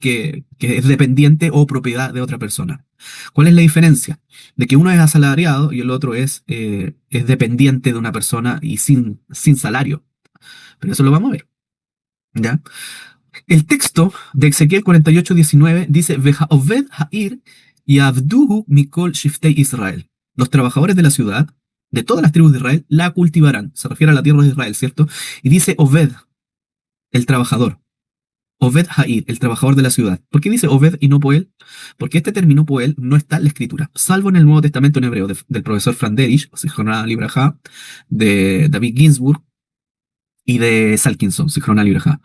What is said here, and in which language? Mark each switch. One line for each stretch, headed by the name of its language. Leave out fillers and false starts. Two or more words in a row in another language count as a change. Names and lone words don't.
Spanish: Que es dependiente o propiedad de otra persona. ¿Cuál es la diferencia? De que uno es asalariado y el otro es dependiente de una persona y sin salario. Pero eso lo vamos a ver, ¿ya? El texto de Ezequiel 48:19 dice,
Hebrew: והעובד העיר יעבדוהו מכל שבטי ישראל.
Spanish: Los trabajadores de la ciudad, de todas las tribus de Israel, la cultivarán. Se refiere a la tierra de Israel, ¿cierto? Y dice Oved, el trabajador.
Hebrew: עובד העיר,
Spanish: el trabajador de la ciudad. ¿Por qué dice Oved y no Poel? Porque este término Poel no está en la escritura, salvo en el Nuevo Testamento en hebreo del profesor Franderich,
Hebrew: זכרונו לברכה,
Spanish: de David Ginsburg y de Salkinson,
Hebrew: זכרונו לברכה.